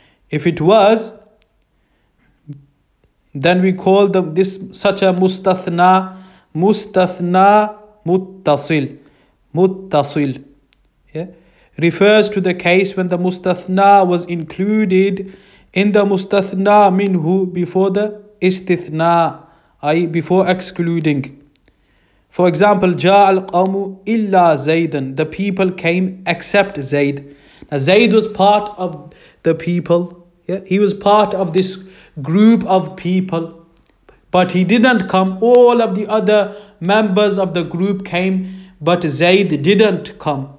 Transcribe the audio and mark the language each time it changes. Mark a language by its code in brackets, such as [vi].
[en] If it was, then we call this such a mustathna muttasil. Muttasil. Yeah? Refers to the case when the mustathna was included in the mustathna minhu before the istithna, i.e. before excluding. For example, [ar] جاء القوم إلا زيدا. [en] The people came except Zayd. Now Zayd was part of the people. Yeah? He was part of this group of people. But he didn't come. All of the other members of the group came, but Zayd didn't come.